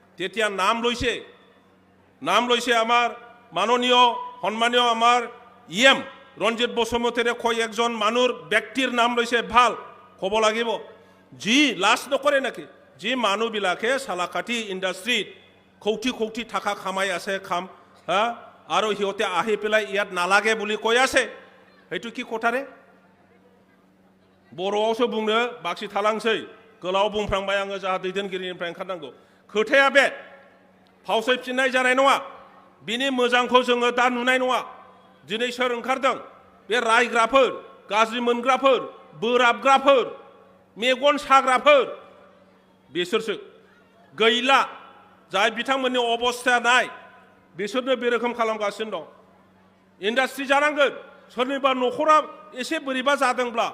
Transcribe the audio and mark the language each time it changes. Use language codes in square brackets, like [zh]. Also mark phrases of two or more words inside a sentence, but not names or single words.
[as] তেতিয়া নাম লৈছে আমাৰ মাননীয় সন্মানীয় আমাৰ ইএম ৰঞ্জিত বসুমতাৰীয়ে কয় একজন মানুহৰ ব্যক্তিৰ নাম লৈছে ভাল ক'ব লাগিব যি লাজ নকৰে নেকি যি মানুহবিলাকে চালাকাটি ইণ্ডাষ্ট্ৰীত কৌটি টাকা খামাই আছে আৰু সিহঁতে আহি পেলাই ইয়াত নালাগে বুলি কৈ আছে সেইটো কি কথাৰে [brx] बर'आवसो बुंनो बाखि थालांसै गोलाव बुंफ्रांबाय आङो जाहा दैदेनगिरिनिफ्राय ओंखारनांगौ खोथाया बे फावसायफिननाय जानाय नङा बिनि मोजांखौ जोङो दा नुनाय नङा दिनै सोर ओंखारदों बे रायग्राफोर गाज्रि मोनग्राफोर बोराबग्राफोर मेगन साग्राफोर बिसोरसो गैला जाय बिथांमोननि अबस्थाया नाय बिसोरनो बे रोखोम खालामगासिनो दं इन्डास्ट्रि जानांगोन सोरनिबा न'खरा एसे बोरैबा जादोंब्ला